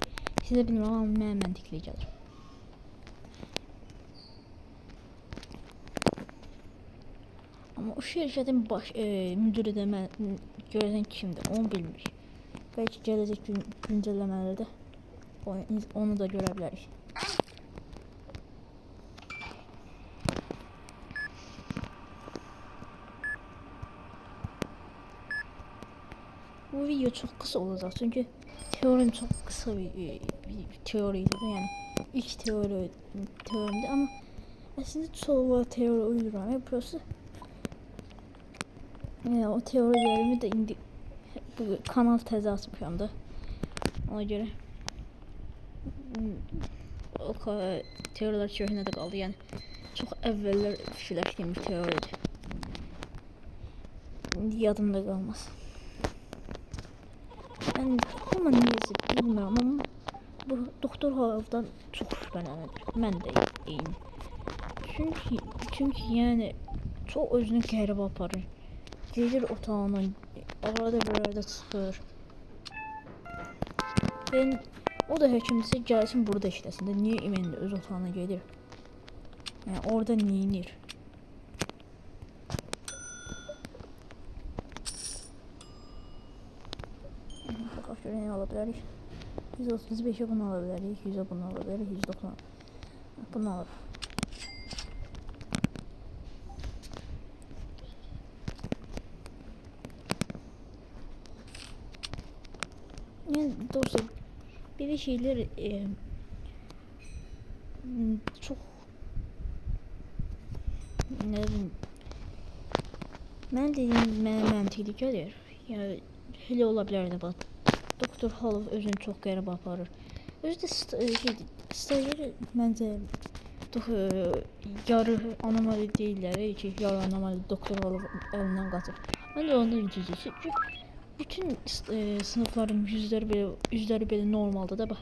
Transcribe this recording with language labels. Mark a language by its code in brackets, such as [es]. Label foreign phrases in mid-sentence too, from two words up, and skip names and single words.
[az] Sizə bilmirəm, amma mənə məntiqli gəlir. Amma o şirkətin müdürü də görəsən kimdir, onu bilmirik. Bəlkə gələcək güncəlləmələrdə onu da görə bilərik. [tr] Bu video çok kısa olacak çünkü teorim çok kısa bir teoriydi de, yani ilk teorimdi ama aslında çoğu teori uyduruyorum. Yani burası yani o teorilerimi de [az] indi bu kanal təzə açmışam da, [tr] ona göre o teoriler [az] köhnədə qaldı, yani çok əvvəllər fikirləşdiyim bir teoridir. İndi yadımda qalmaz. Amma neyse bilmirəm, amma bu Doktor Hollow'dan çox şübhələnir. Mən də eyni. Çünki yəni çox özünü qəribə aparır. Gedir otağına, arada bir çıxır. O da həkimdirsə gəlsin burada işləsin də. Niyə İmən öz otağına gedir? Yəni orada neyinir? [tr] Bakalım şöyle ne alabiliriz? 135'e bunu alabiliriz, 100'e bunu alabiliriz, 190. Bunu alabiliriz. Yani dostlar, böyle şeyler çok ne bileyim, ben dediğim [az] məntiqli gəlir. Yəni elə ola bilər də bax. Doktor Halov özünü çox qəribə aparır. Özü də stajyer məncə yarı anomali deyirlər ki, yarı anomali Doktor Halov əlindən qaçır. Mən də ondan inciyəcək ki, bütün sınıfların yüzləri belə normaldır da bax.